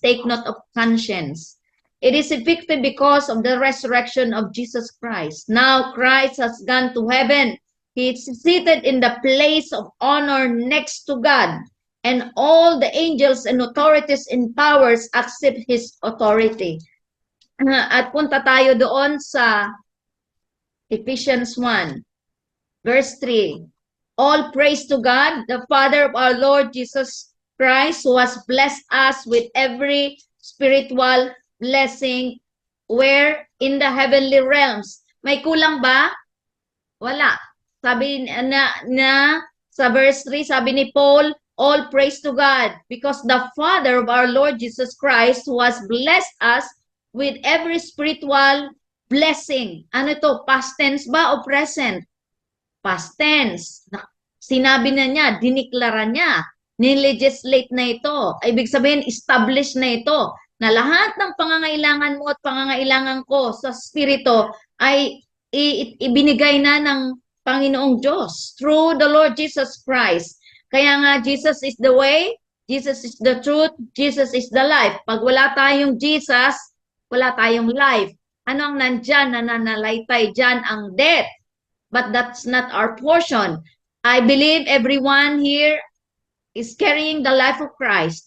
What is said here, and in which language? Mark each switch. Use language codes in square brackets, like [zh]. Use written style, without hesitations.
[en] Take note of conscience. It is effective because of the resurrection of Jesus Christ. Now Christ has gone to heaven. He is seated in the place of honor next to God. And all the angels and authorities and powers accept His authority. [tl] At punta tayo doon sa Ephesians 1, verse 3. [en] All praise to God, the Father of our Lord Jesus Christ, who has blessed us with every spiritual blessing where in the heavenly realms. [tl] May kulang ba? Wala. Sabi na sa verse 3, sabi ni Paul, [en] all praise to God because the Father of our Lord Jesus Christ, who has blessed us with every spiritual blessing. [tl] Ano ito? Past tense ba o present? Past tense. Sinabi na niya, diniklara niya, nilegislate na ito. Ibig sabihin, establish na ito, na lahat ng pangangailangan mo at pangangailangan ko sa spirito ay ibinigay na ng Panginoong Diyos [en] through the Lord Jesus Christ. [tl] Kaya nga, [en] Jesus is the way, Jesus is the truth, Jesus is the life. [tl] Pag wala tayong Jesus, wala tayong life. Ano ang nandyan, nananalaytay dyan? Ang death. [en] But that's not our portion. I believe everyone here is carrying the life of Christ.